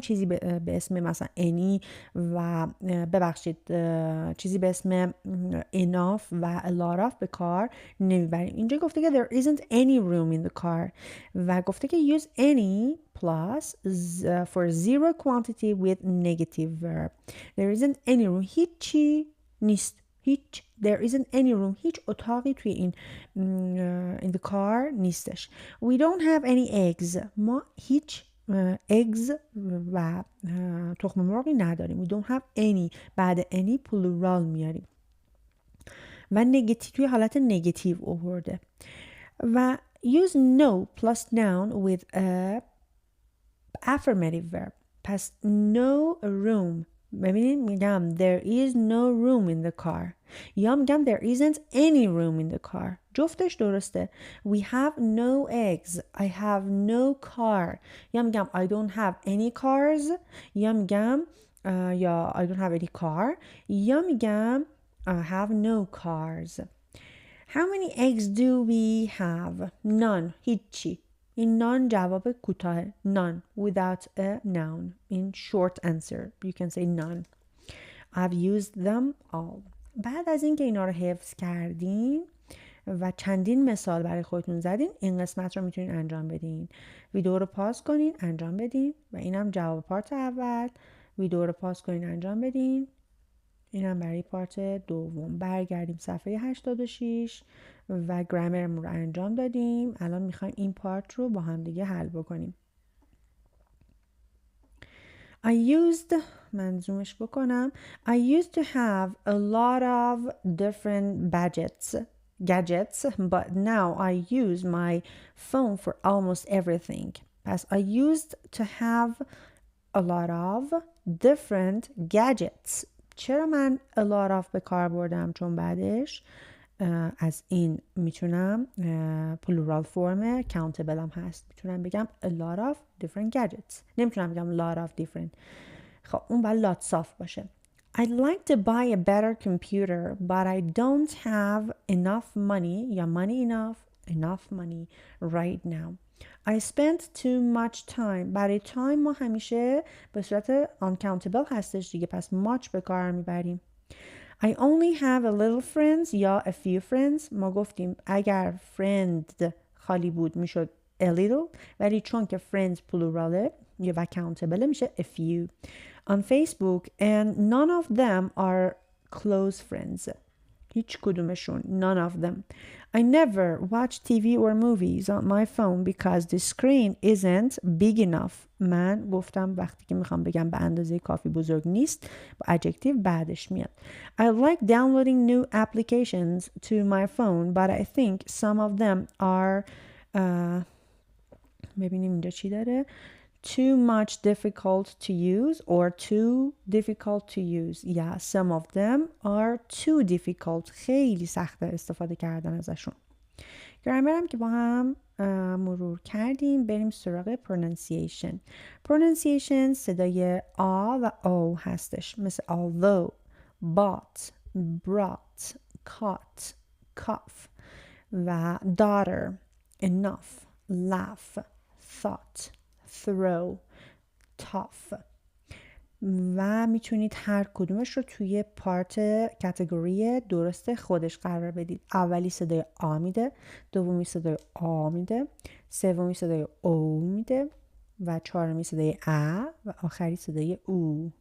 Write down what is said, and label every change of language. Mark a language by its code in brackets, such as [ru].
[fa] چیزی به اسم مثلا any و ببخشید چیزی به اسم enough و a lot of به کار نمیبریم. اینجا گفته که [en] there isn't any room in the car [fa] و گفته که [en] use any plus for zero quantity with negative verb. There isn't any room. [fa] هیچی نیست. [en] هیچ there isn't any room. [fa] هیچ اتاقی توی این [en] in the car [fa] نیستش. [en] We don't have any eggs. [fa] ما هیچ eggs و تخم مرغی نداریم. [en] We don't have any. [fa] بعد any plural میاریم و نگاتیو توی حالت نگاتیو آورده. [en] و use no plus noun with a affirmative verb. پس no room. [fa] ببینید میگم [en] there is no room in the car [fa] یا میگم [en] there isn't any room in the car. [fa] جفتش درسته. [en] We have no eggs. I have no car. [fa] یا میگم [en] I don't have any cars یا میگم یا I don't have any car یا میگم I have no cars. How many eggs do we have? None. [fa] هیچی. این none جواب کوتاه. [en] None without a noun. In short answer you can say none. I've used them all. [fa] بعد از اینکه اینا رو حفظ کردین و چندین مثال برای خودتون زدین این قسمت رو میتونین انجام بدین. ویدیو رو پاس کنین انجام بدین و اینم جواب پارت اول. ویدیو رو پاس کنین انجام بدین. اینم برای پارت دوم. برگردیم صفحه 86 و گرامرمون رو انجام دادیم. الان میخوایم این پارت رو با هم دیگه حل بکنیم. [en] I used [fa] من زومش بکنم. [en] I used to have a lot of different gadgets but now I use my phone for almost everything. پس I used to have a lot of different gadgets. [fa] چرا من a lot of به کار بردم؟ چون بعدش از این میتونم plural form countable هم هست. میتونم بگم [en] a lot of different gadgets. [fa] نمیتونم بگم [en] lot of different. [fa] خب اون باید lots of باشه. [en] I'd like to buy a better computer but I don't have enough money یا enough money right now. I spent too much time. [fa] برای time ما همیشه به صورت uncountable هستش دیگه. پس much به کار میبریم. [en] I only have a little friends یا a few friends. [fa] ما گفتیم اگر [en] friend [fa] خالی بود میشد [en] a little [fa] ولی چون که [en] friends plurale یا و countable میشه a few. On Facebook and none of them are close friends. [fa] هیچ کدومشون. [en] None of them. I never watch TV or movies on my phone because the screen isn't big enough. [fa] من گفتم وقتی که میخوام بگم به اندازه کافی بزرگ نیست با adjective بعدش میاد. [en] I like downloading new applications to my phone but I think some of them are [fa] ببینیم اینجا چی داره. [en] Too much difficult to use or too difficult to use. Yeah, some of them are too difficult. [fa] خیلی سخته استفاده کردن ازشون. گرامر هم که با هم مرور کردیم، بریم سراغ pronunciation. [en] pronunciation [fa] صدای آ و او هستش، مثل [en] although، bought، brought، caught، cough و daughter، enough، laugh، thought، throw، tough. [fa] و میتونید هر کدومش رو توی پارت کاتگوری درست خودش قرار بدید. اولی صدای آ میده، دومی صدای آ میده، سومی صدای او میده و چهارمی صدای ا و آخری صدای او.